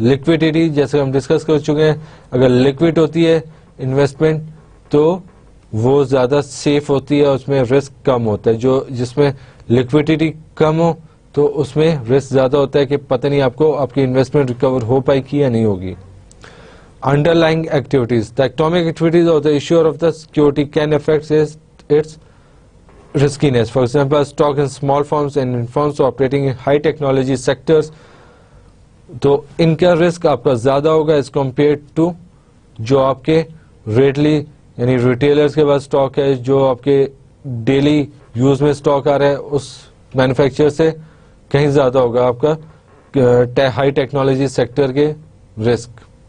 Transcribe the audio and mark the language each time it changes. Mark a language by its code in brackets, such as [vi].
[ur] Liquidity جیسے ہم discuss کر چکے ہیں, اگر لکوڈ ہوتی ہے انویسٹمنٹ تو وہ زیادہ سیف ہوتی ہے, اس میں رسک کم ہوتا ہے. جس میں لکوڈیٹی کم ہو تو اس میں رسک زیادہ ہوتا ہے کہ پتہ نہیں آپ کو آپ کی انویسٹمنٹ ریکور ہو پائے گی یا نہیں ہوگی. [en] Underlying activities. The economic activities of the issuer of the security can affect its riskiness. For example, stock in small firms and in firms operating in high technology sectors. [ur] تو ان کا risk آپ کا زیادہ ہوگا [en] as compared to [ur] جو آپ کے ریٹلی یعنی ریٹیلرز کے پاس اسٹاک ہے, جو آپ کے ڈیلی یوز میں اسٹاک آ رہا ہے, اس مینوفیکچر سے کہیں زیادہ ہوگا آپ کا ہائی ٹیکنالوجی سیکٹر کے رسک,